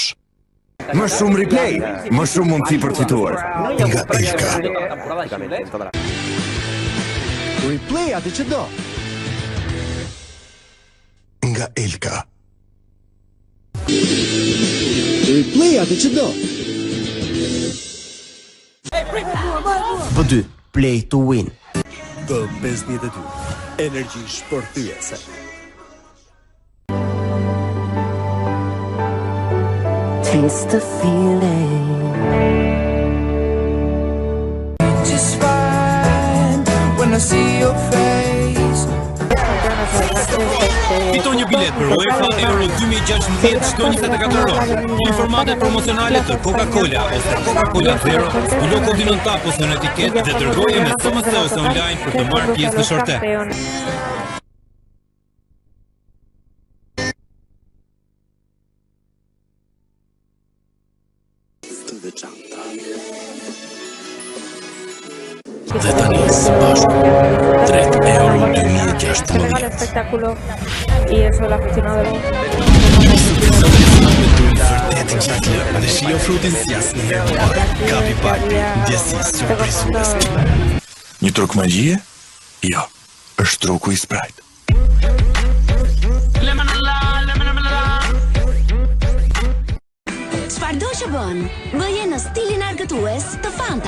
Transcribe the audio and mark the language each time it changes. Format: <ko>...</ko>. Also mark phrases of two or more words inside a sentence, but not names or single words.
<sq>Më shumë replay, më shumë mundësi për të fituar. Nga Elka. Replay atë që do. Nga Elka. Replay atë që do.</sq> <en>B2, play to win.</en> <sq>B52, energji shpërthyese.</sq> <en>Taste the feeling. Just fine when</en> <sq>Fiton një bilet për UEFA Euro 2016 çdo 24 orë. Informate promocionale të Coca-Cola ose Coca-Cola Zero, zbulo kodin në tap ose në etiket dhe dërgoje me SMS ose online për të marrë pjesë në shortet. Dhe tani së bashku drejt Euro 2016. Spettacolo y eso la aficionado Dhe shio frutin si asnjë herë më parë. Kapi Barbie, ndjesi surprizuese. Një trok magjie? Jo, është troku i Sprite. Çfarëdo që bën, bëje në stilin argëtues të Fanta.</sq>